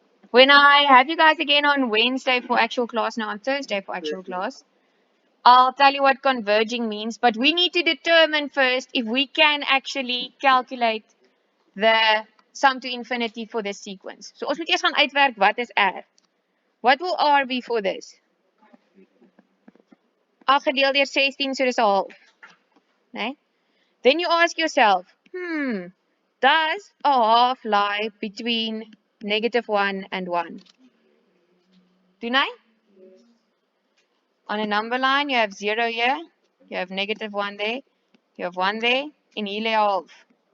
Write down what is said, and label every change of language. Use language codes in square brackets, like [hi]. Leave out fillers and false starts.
[en] When I have you guys again on Wednesday for actual class, now on Thursday for actual class, I'll tell you what converging means, but we need to determine first if we can actually calculate the sum to infinity for this sequence. [af] So ons moet eers gaan uitwerk wat is R. [en] What will R be for this? [af] 8 gedeeld deur 16, so dis 'n half. Nee? [en] Then you ask yourself, does a half lie between -1 and 1? [af] Doen hy? [en] On a number line, you have 0 here, you have -1 there, you have 1 there, [af] en hier lê 'n half.